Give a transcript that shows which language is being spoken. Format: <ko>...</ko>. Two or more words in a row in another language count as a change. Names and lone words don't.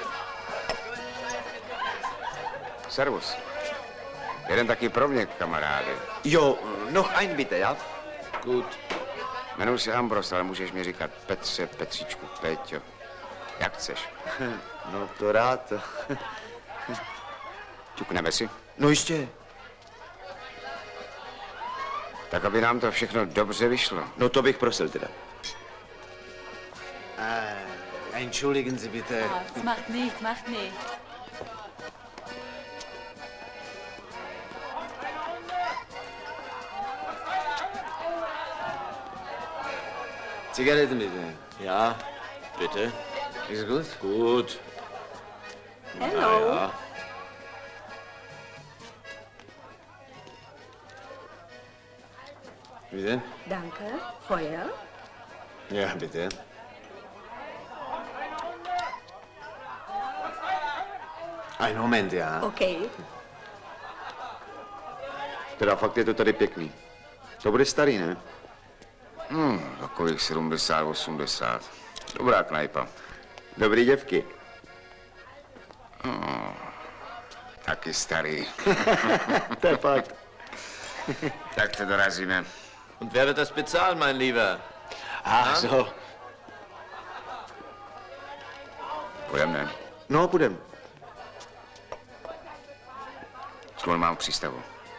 <de>Servus.</de> <cs>Jeden taky pro mě, kamaráde. Jo,</cs> <de>noch ein bitte, ja? Gut.</de> <cs>Jmenuji se Ambros, ale můžeš mi říkat Petře, Petříčku, Péťo. Jak chceš. No to rád. Ťukneme si? No jistě. Tak, aby nám to všechno dobře vyšlo. No to bych prosil teda.</cs> <de>Entschuldigen Sie bitte. Macht nichts, macht nichts. Zigaretten bitte. Ja, bitte. Ist gut? Gut.</de> <en>Hello.</en> <de>Na ja. Bitte? Danke. Feuer? Ja, bitte. Ein Moment, ja.</de> <en>Okay.</en> <cs>Teda fakt je to tady pěkný. To bude starý, ne? Takových 70, 80. Dobrá knajpa. Dobrý děvky. Taky starý. To je fakt. Tak to dorazíme.</cs> <de>Und wer wird das bezahlen, mein Lieber? Ach so.</de> <cs>Půjdeme, ne? No, půjdem. Skoro mám v přístavu.</cs>